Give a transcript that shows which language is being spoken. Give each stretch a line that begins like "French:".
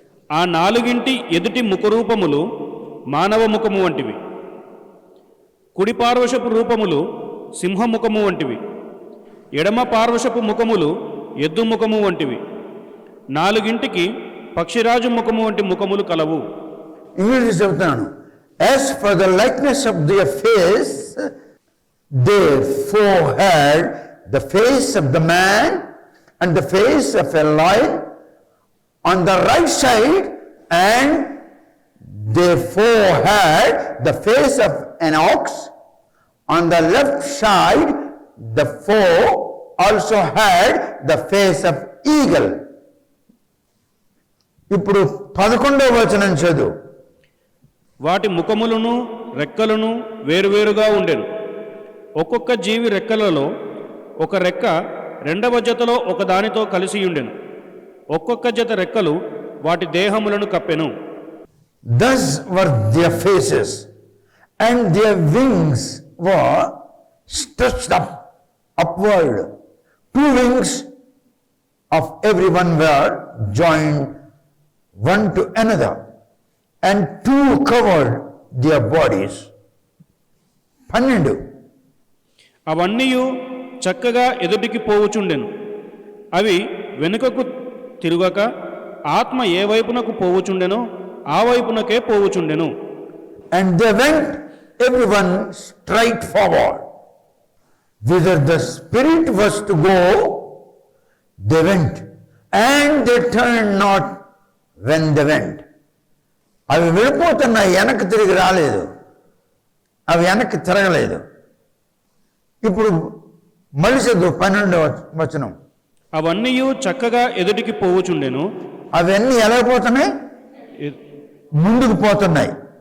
Telugu: ఆ 4 ఎదుటి ముఖరూపములు మానవ ముఖము వంటివి, కుడి పార్వశపు రూపములు సింహముఖము వంటివి, ఎడమ పార్వశపు ముఖములు ఎద్దు ముఖము వంటివి, 4 పక్షిరాజు ముఖము వంటి ముఖములు కలవు. ఇంగ్లీష్ చెప్తాను.
English: As for the likeness of their face, they forehead the face of the man and the face of a lion on the right side, and they forehead the face of an ox on the left side. The four also had the face of eagle.
Telugu: ఇప్పుడు 11వ వచనం చదువు. వాటి ముఖములను రెక్కలను వేరువేరుగా ఉండెను. ఒక్కొక్క జీవి రెక్కలలో ఒక రెక్క రెండవ జతలో ఒక దానితో కలిసి ఉండెను. ఒక్కొక్క జత రెక్కలు వాటి దేహములను కప్పెను.
English: Thus were their faces, and their wings were stretched up upward. 2 wings of every one were joined one to another, and 2 covered their bodies. 12.
Telugu: అవన్నీ చక్కగా ఎదుటికి పోవుచుండెను. అవి వెనుకకు తిరుగక ఆత్మ ఏ వైపునకు పోవుచుండెనో ఆ వైపునకే పోవుచుండెను.
English: And they went everyone straight forward. Whither the Spirit was to go, they went, and they turned not when they went.
Telugu: అవి వెళ్ళిపోతున్నాయి, వెనక్కి తిరిగి రాలేదు, అవి వెనక్కి తిరగలేదు. ఇప్పుడు మళ్ళీ చదువు 12వ వచనం. అవన్నీ చక్కగా ఎదుటికి పోవుచుండెను. అవన్నీ ఎలా పోతున్నాయి? ముందుకు పోతున్నాయి.